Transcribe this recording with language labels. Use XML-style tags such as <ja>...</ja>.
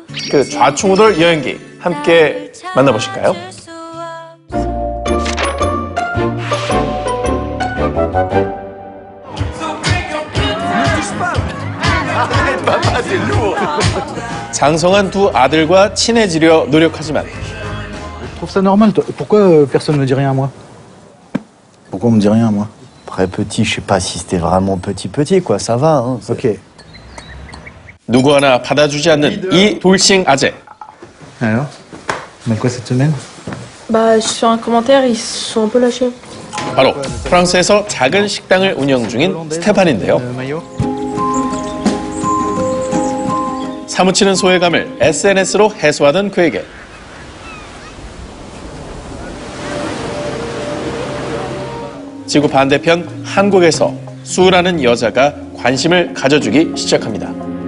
<ko>그 좌충우돌 여행기 함께 만나보실까요? 장성한 두 아들과 친해지려 노력하지만</ko> <fr>Je trouve ça normal. Pourquoi personne ne me dit rien à moi? Pourquoi on me dit rien à moi? Après petit, je sais pas si c'était vraiment petit, quoi. Ça va, hein. Ok.</fr> <ko>누구 하나 받아주지 않는 이 돌싱 아재.</ko> <fr>Alors? On a quoi cette semaine? Bah, sur un commentaire, ils se sont un peu lâchés.</fr> <ko>바로 프랑스에서 작은 식당을 운영 중인 스테판인데요. 사무치는 소외감을 SNS로 해소하던 그에게 지구 반대편 한국에서 수라는 여자가 관심을 가져주기 시작합니다.</ko>